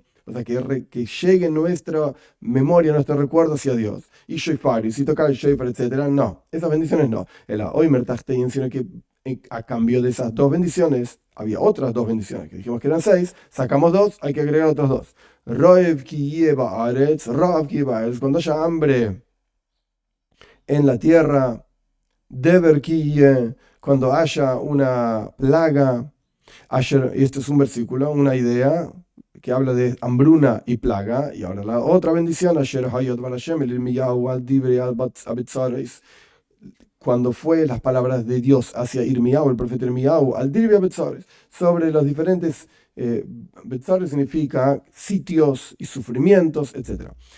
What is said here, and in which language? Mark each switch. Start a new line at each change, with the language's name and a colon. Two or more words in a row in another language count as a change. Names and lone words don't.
Spanish: O sea, que llegue nuestra memoria, nuestro recuerdo hacia Dios. Y shofar, y si tocar el shofar, etc. No, esas bendiciones no. El
Hebrew: אומר תחתיהן,
Spanish: sino que a cambio de esas 2 bendiciones, había otras 2 bendiciones, que dijimos que eran 6, sacamos 2, hay que agregar otras 2.
Hebrew: רעב כי יהיה ארץ רעב כי יהיה ארץ,
Spanish: cuando haya hambre en la tierra,
Hebrew: דבר כי יהיה,
Spanish: cuando haya una plaga, y este es un versículo, una idea, que habla de hambruna y plaga. Y ahora la otra bendición, cuando fue las palabras de Dios hacia Irmiyahu, el profeta Irmiyahu,
Hebrew: על דברי בצורות,
Spanish: sobre los diferentes Betzores significa sitios y sufrimientos, etc.